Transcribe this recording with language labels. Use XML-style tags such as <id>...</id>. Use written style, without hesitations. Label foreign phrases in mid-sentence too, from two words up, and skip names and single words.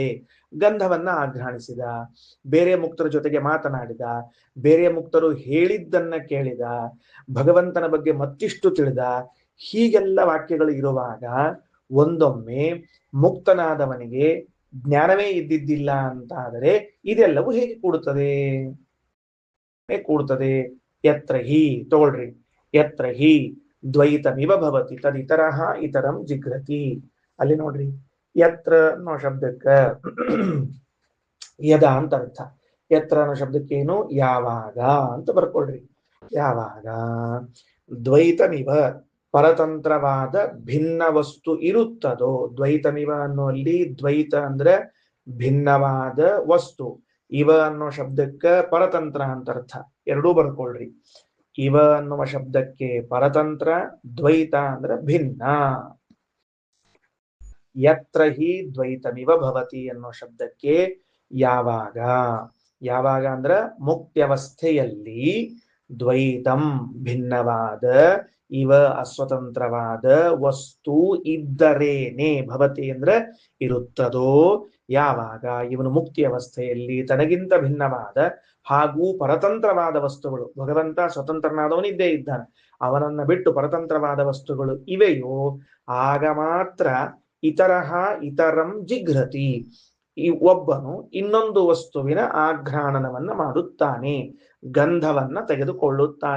<kn>ಗಂಧವನ್ನ ಆಘ್ರಾಣಿಸಿದ, ಬೇರೆ ಮುಕ್ತರ ಜೊತೆಗೆ ಮಾತನಾಡಿದ, ಬೇರೆ ಮುಕ್ತರು ಹೇಳಿದ್ದನ್ನ ಕೇಳಿದ, ಭಗವಂತನ ಬಗ್ಗೆ ಮತ್ತಿಷ್ಟು ತಿಳಿದ. ಹೀಗೆಲ್ಲ ವಾಕ್ಯಗಳು ಇರುವಾಗ ಒಂದೊಮ್ಮೆ ಮುಕ್ತನಾದವನಿಗೆ ಜ್ಞಾನವೇ ಇದ್ದಿದ್ದಿಲ್ಲ ಅಂತಾದರೆ ಇದೆಲ್ಲವೂ ಹೇಗೆ ಕೂಡುತ್ತದೆ? ಕೂಡುತ್ತದೆ.</kn> <sa>ಯತ್ರ ಹಿ, ತಗೊಳ್ರಿ, ಯತ್ರ ಹಿ ದ್ವೈತಮಿವ ಭವತಿ ತದಿತರಃ ಇತರಂ ಜಿಘ್ರತಿ.</sa> <kn>ಅಲ್ಲಿ ನೋಡ್ರಿ, ಯತ್ರ ಅನ್ನೋ ಶಬ್ದಕ್ಕ ಯದ ಅಂತ ಅರ್ಥ. ಯತ್ರ ಅನ್ನೋ ಶಬ್ದಕ್ಕೇನು? ಯಾವಾಗ ಅಂತ ಬರ್ಕೊಳ್ರಿ. ಯಾವಾಗ ದ್ವೈತಮಿವ ಪರತಂತ್ರವಾದ ಭಿನ್ನ ವಸ್ತು ಇರುತ್ತದೋ. ದ್ವೈತಮಿವ ಅನ್ನುವಲ್ಲಿ ದ್ವೈತ ಅಂದ್ರೆ ಭಿನ್ನವಾದ ವಸ್ತು, ಇವ ಅನ್ನೋ ಶಬ್ದಕ್ಕ ಪರತಂತ್ರ ಅಂತ ಅರ್ಥ. ಎರಡೂ ಬರ್ಕೊಳ್ರಿ. ಇವ ಅನ್ನುವ ಶಬ್ದಕ್ಕೆ ಪರತಂತ್ರ, ದ್ವೈತ ಅಂದ್ರೆ ಭಿನ್ನ.</kn> <sa>ಯತ್ರ ಹಿ ದ್ವೈತಮಿವ ಭವತಿ</sa> <kn>ಅನ್ನೋ ಶಬ್ದಕ್ಕೆ ಯಾವಾಗ, ಯಾವಾಗ ಅಂದ್ರ ಮುಕ್ತ್ಯವಸ್ಥೆಯಲ್ಲಿ ದ್ವೈತಂ ಭಿನ್ನವಾದ, ಇವ ಅಸ್ವತಂತ್ರವಾದ ವಸ್ತು ಇದ್ದರೇನೆ, ಭವತಿ ಅಂದ್ರೆ ಇರುತ್ತದೋ. ಯಾವಾಗ ಇವನು ಮುಕ್ತಿ ಅವಸ್ಥೆಯಲ್ಲಿ ತನಗಿಂತ ಭಿನ್ನವಾದ ಹಾಗೂ ಪರತಂತ್ರವಾದ ವಸ್ತುಗಳು, ಭಗವಂತ ಸ್ವತಂತ್ರನಾದವನಿದ್ದೇ ಇದ್ದಾನೆ, ಅವನನ್ನ ಬಿಟ್ಟು ಪರತಂತ್ರವಾದ ವಸ್ತುಗಳು ಇವೆಯೋ, ಆಗ ಮಾತ್ರ</kn> <sa>ಇತರಃ ಇತರಂ ಜಿಘ್ರತಿ,</sa> <kn>ಈ ಒಬ್ಬನು ಇನ್ನೊಂದು ವಸ್ತುವಿನ ಆಘ್ರಾಣನವನ್ನ ಮಾಡುತ್ತಾನೆ, ಗಂಧವನ್ನ ತೆಗೆದುಕೊಳ್ಳುತ್ತಾನೆ.</kn>